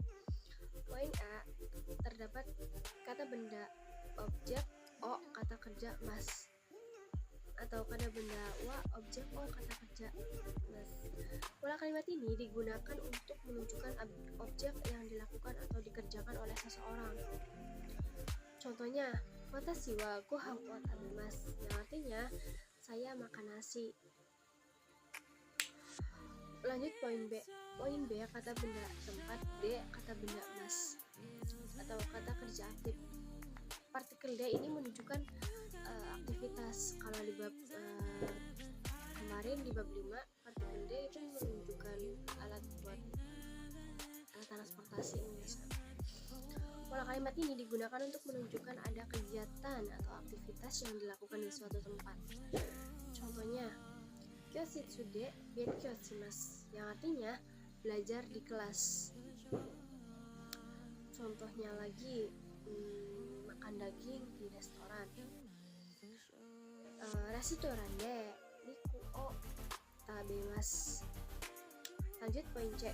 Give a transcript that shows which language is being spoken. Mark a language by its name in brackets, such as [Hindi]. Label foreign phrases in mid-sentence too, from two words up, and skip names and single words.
[Indonesian] Poin A, terdapat kata benda, objek, O, kata kerja, mas, atau kata benda wa, objek o, kata kerja mas. Pola kalimat ini digunakan untuk menunjukkan objek yang dilakukan atau dikerjakan oleh seseorang. Contohnya, [Japanese] 私はご飯を食べます, [Indonesian] yang artinya saya makan nasi. Lanjut poin B. Poin B, kata benda tempat, D, kata benda mas, atau kata kerja aktif. Partikel D ini menunjukkan aktivitas. Kalau di bab kemarin di bab 5, partikel D itu menunjukkan alat transportasi. Pola kalimat ini digunakan untuk menunjukkan ada kegiatan atau aktivitas yang dilakukan di suatu tempat. Contohnya, [Japanese] 教室で勉強します, [Indonesian] yang artinya belajar di kelas. Contohnya lagi, makan daging di restoran. [Japanese] レストランでりくを食べます. [Indonesian] Lanjut poin C.